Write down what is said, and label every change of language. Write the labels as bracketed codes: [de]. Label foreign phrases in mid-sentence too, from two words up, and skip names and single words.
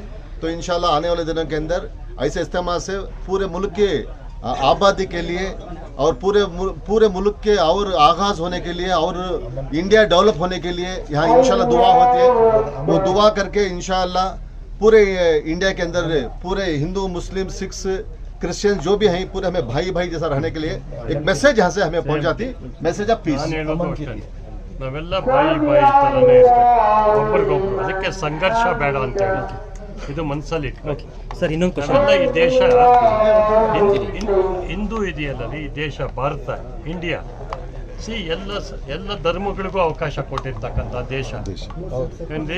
[ur] تو انشاءاللہ آنے والے دنوں کے اندر ایسے اجتماع سے پورے ملک کے آبادی کے لیے اور پورے ملک کے اور آغاز ہونے کے لیے اور इंडिया ڈیولپ ہونے کے لیے یہاں انشاءاللہ دعا ہوتی ہے। وہ دعا کرکے انشاءاللہ پورے इंडिया کے اندر پورے ہندو، مسلم، سکھس، کرسچین جو بھی ہیں پورے ہمیں بھائی بھائی جیسا رہنے کے لیے ایک میسج یہاں سے ہمیں پہنچاتی, [en] message of peace. [kn] ನಾವೆಲ್ಲ ಬಾಯಿ ಥರನೇ ಇರ್ಬೇಕು, ಒಬ್ರಿಗೊಬ್ರು, ಅದಕ್ಕೆ ಸಂಘರ್ಷ ಬೇಡ ಅಂತ ಹೇಳಿ ಇದು ಮನಸ್ಸಲ್ಲಿ ಇಟ್ಕೊಳ್ಳಿ ಸರ್। ಇನ್ನೊಂದು ಕ್ವಶನ್, ಈ ದೇಶ ಹಿಂದೂ ಇದೆಯಲ್ಲ, ಈ ದೇಶ ಭಾರತ, ಇಂಡಿಯಾ ಎಲ್ಲ ಧರ್ಮಗಳಿಗೂ ಅವಕಾಶ ಕೊಟ್ಟಿರ್ತಕ್ಕಂಥ ದೇಶ ಏನ್ರಿ?